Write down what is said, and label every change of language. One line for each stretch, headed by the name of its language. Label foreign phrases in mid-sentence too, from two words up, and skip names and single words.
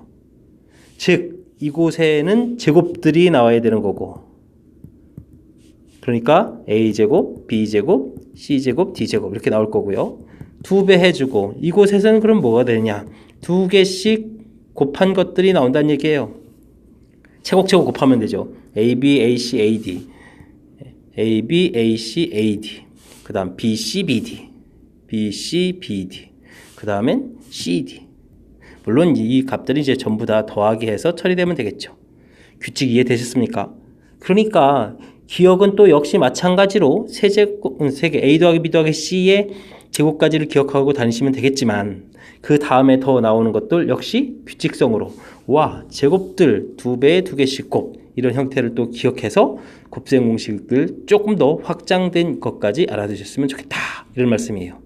Korean: 즉 이곳에는 제곱들이 나와야 되는 거고 그러니까 a제곱, b제곱, c제곱, d제곱 이렇게 나올 거고요. 2배 해주고 이곳에서는 그럼 뭐가 되느냐 2개씩 곱한 것들이 나온다는 얘기예요. 차곡차곡 곱하면 되죠. ab, ac, ad ab, ac, ad 그 다음 bc, bd bc, bd 그 다음엔 cd 물론 이 값들이 이제 전부 다 더하기 해서 처리되면 되겠죠. 규칙 이해되셨습니까? 그러니까 기억은 또 역시 마찬가지로 세개 a 더하기 b 더하기 c의 제곱까지를 기억하고 다니시면 되겠지만 그 다음에 더 나오는 것들 역시 규칙성으로 와 제곱들 2배에 2개씩 곱 이런 형태를 또 기억해서 곱셈 공식들 조금 더 확장된 것까지 알아두셨으면 좋겠다 이런 말씀이에요.